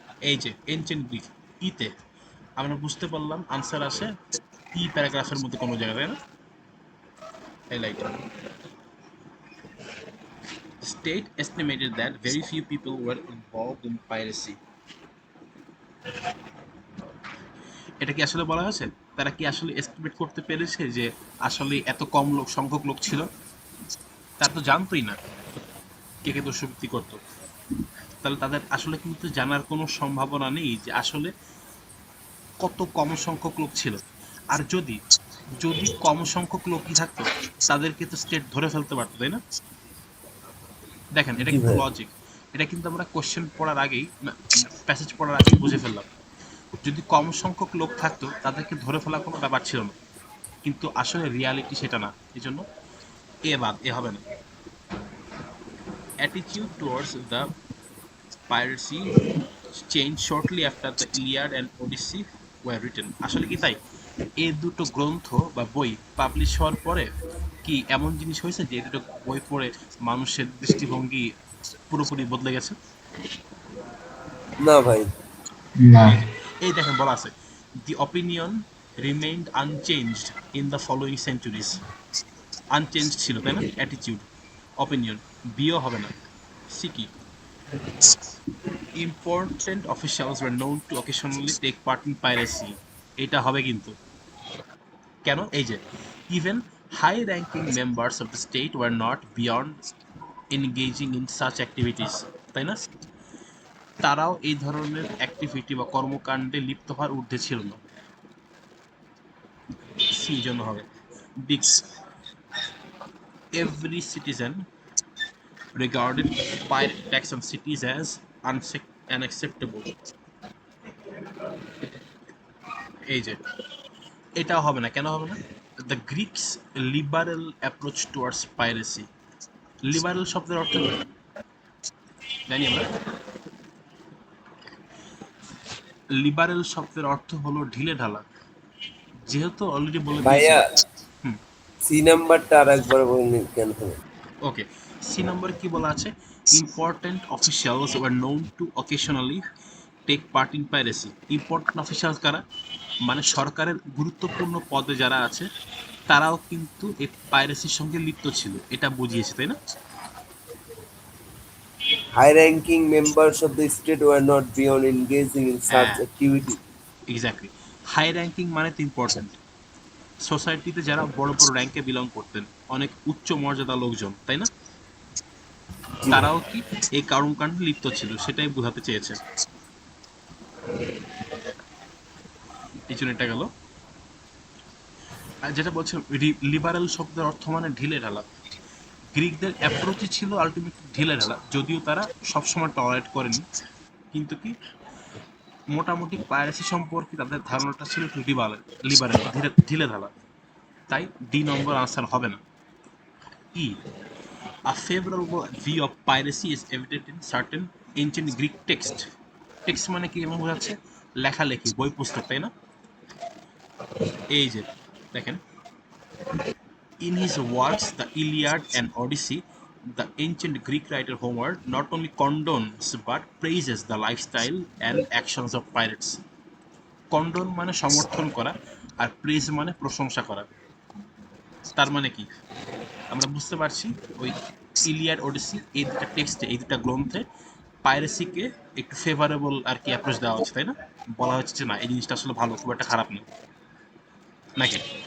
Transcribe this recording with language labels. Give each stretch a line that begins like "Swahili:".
Bangla: এই যে ancient Greece, ইতে আমরা বুঝতে পারলাম আনসার আসে ই প্যারাগ্রাফের মধ্যে কোনো জায়গায়, তাই না?
English: এই light state estimated that very few people were involved in piracy.
Bangla: এটা কি আসলে বলা হয়েছে? তারা কি আসলে এস্টিমেট করতে পেরেছে যে আসলে এত কম সংখ্যক লোক ছিল? তারা তো জানতোই না কে কে দস্যুবৃত্তি করতো। তাহলে তাদের আসলে কিন্তু জানার কোনো সম্ভাবনা নেই যে আসলে কত কম সংখ্যক লোক ছিল। আর যদি যদি কম সংখ্যক লোকই থাকতো তাদেরকে তো স্টেট ধরে ফেলতে পারতো, তাই না? দেখেন এটা কিন্তু লজিক, এটা কিন্তু আমরা কোশ্চেন পড়ার আগেই, প্যাসেজ পড়ার আগেই বুঝে ফেললাম। যদি কম সংখ্যক লোক থাকতো তাদেরকে ধরে ফেলা কোনো ব্যাপার ছিল না, কিন্তু আসলে রিয়ালিটি সেটা না। এই জন্য এ হবে না।
English: Attitude towards the piracy changed shortly after the Iliad and Odyssey were written.
Bangla: আসলে কি তাই? এই দুটো গ্রন্থ বা বই পাবলিশ হওয়ার পরে কি এমন জিনিস হয়েছে যে এই দুটো বই পড়ে মানুষের দৃষ্টিভঙ্গি পুরোপুরি বদলে গেছে? না ভাই, না। এই দেখেন বলা আছে,
English: the opinion remained unchanged in the following centuries.
Bangla: Unchange ছিল, তাই না? অ্যাটিটিউড, অপিনিয়ন, বিও হবে না। সি কি?
English: Important officials were known to occasionally take part in piracy.
Bangla: এটা হবে কিন্তু। কেন? এই যে
English: even high ranking members of the state were not beyond engaging in such activities,
Bangla: তাই না? তারাও এই ধরনের অ্যাক্টিভিটি বা কর্মকাণ্ডে লিপ্ত হওয়ার ঊর্ধ্বে ছিল না। সি জন্য হবে।
English: ডিক্স, every citizen regarded pirate tax on cities as unacceptable.
Bangla: এই যে এটাও হবে না। কেন হবে না?
English: The Greeks liberal approach towards piracy.
Bangla: Liberal শব্দের অর্থ কি জানি আমরা? লিবারেল শব্দের অর্থ হলো ঢিলে ঢালা। যেহেতু অলরেডি বলে ভাইয়া দিয়েছি। সি নাম্বারটা আর একবার বলুন কেন হবে? ওকে, সি নম্বর কি বলা আছে?
English: Important officials were known to occasionally take part in piracy.
Bangla: Important officials কারা? মানে সরকারের গুরুত্বপূর্ণ পদে যারা আছে তারাও কিন্তু এই পাইরেসির সঙ্গে লিপ্ত ছিল, এটা বুঝিয়েছে, তাই না?
English: High ranking members of the state were not beyond engaging in such activity.
Bangla: Exactly, high ranking মানে তো ইম্পর্টেন্ট। সোসাইটিতে যারা বড় বড় র্যাঙ্কে বিলং করতেন, অনেক উচ্চ মর্যাদা লোকজন, তাই না? তারাও কি এই কর্মকাণ্ডে লিপ্ত ছিল, সেটাই বোঝাতে চেয়েছে। এই জন্য এটা গেল। আর যেটা বলছিলাম, লিবারেল শব্দের অর্থ মানে ঢিলে ঢালা। গ্রিকদের অ্যাপ্রোচই ছিল আলটিমেটলি ঢিলে ঢালা, যদিও তারা সবসময় টলারেট করেনি, কিন্তু কি মোটামুটি পাইরেসি সম্পর্কে তাদের ধারণাটা ছিল একটু লিবারেল, ঢিলে ঢালা। তাই ডি নম্বর আনসার হবে না।
English: E, a favorable view of piracy is evident in certain ancient Greek text.
Bangla: Text মানে কি এমন বোঝাচ্ছে? লেখালেখি, বই পুস্তক, তাই না? এই যে দেখেন,
English: in his works the Iliad and Odyssey, the ancient Greek writer Homer not only condones but praises the lifestyle and actions of pirates.
Bangla: কন্ডোন মানে সমর্থন করা, আর প্রেজ মানে প্রশংসা করা। তার মানে কি আমরা বুঝতে পারছি? ওই ইলিয়াড, ওডিসি, এই দুটা টেক্সটে, এই দুটা গ্রন্থে পাইরেসিকে একটু ফেভারেবল আর কি অ্যাপ্রোচ দেওয়া হচ্ছে, তাই না? বলা হচ্ছে যে না, এই জিনিসটা আসলে ভালো, খুব একটা খারাপ না, নাকি?